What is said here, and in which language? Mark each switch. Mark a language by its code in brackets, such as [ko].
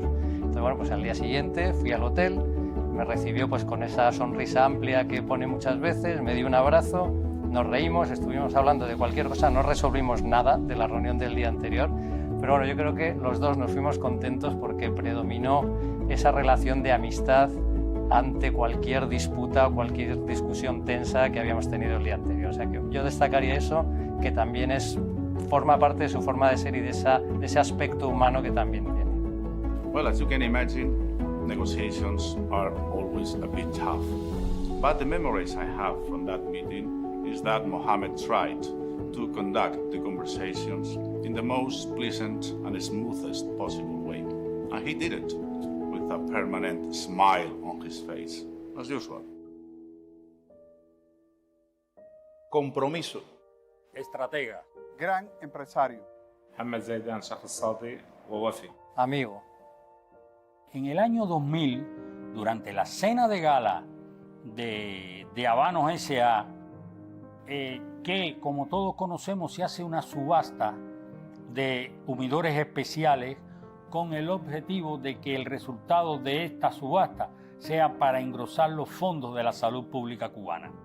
[es] Entonces bueno, pues al día siguiente fui al hotel, me recibió pues con esa sonrisa amplia que pone muchas veces, me dio un abrazo, nos reímos, estuvimos hablando de cualquier cosa, no resolvimos nada de la reunión del día anterior, pero bueno, yo creo que los dos nos fuimos contentos porque predominó esa relación de amistad ante cualquier disputa o cualquier discusión tensa que habíamos tenido el día anterior. O sea que yo destacaría eso, que también forma parte de su forma de ser y de ese aspecto humano que también tiene. [en] Well, as you can imagine, negotiations are always a bit tough. But the memories I have from that meeting is that Mohammed tried to conduct the conversations in the most pleasant and smoothest possible way. And he did it with a permanent smile on his face, as usual. [es] Compromiso. Estratega. Gran empresario. [ar] محمد زيدان شخص صادق ووفي. [es] Amigo. En el año 2000, durante la cena de gala de Habanos S.A., que como todos conocemos se hace una subasta de humidores especiales con el objetivo de que el resultado de esta subasta sea para engrosar los fondos de la salud pública cubana.